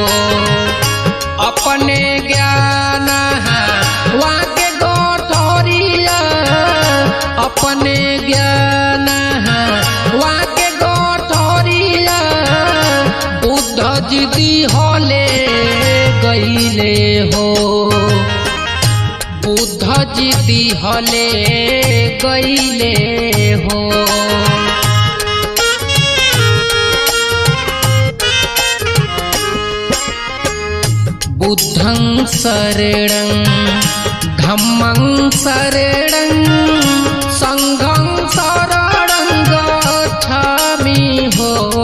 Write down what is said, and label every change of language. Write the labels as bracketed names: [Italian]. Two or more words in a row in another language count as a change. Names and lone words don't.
[Bhojpuri] अपने ज्ञान वाके गोठरिया, अपने ज्ञान वाके गोठरिया, बुद्ध जी दिहले गईले हो, बुद्ध जी दिहले गईले हो। [Pali] बुद्धं शरणं धम्मं शरणं संघं शरणं गच्छामि हो।